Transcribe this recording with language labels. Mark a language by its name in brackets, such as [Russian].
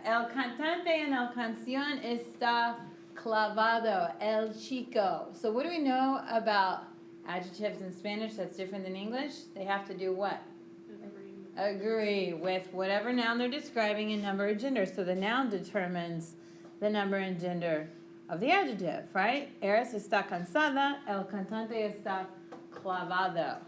[Spanish] El cantante en la canción está clavado, el chico. [English] So what do we know about adjectives in Spanish that's different than English? They have to do what? Agree with whatever noun they're describing in number and gender. So the noun determines the number and gender of the adjective, right? [Spanish] Eres está cansada, el cantante está clavado.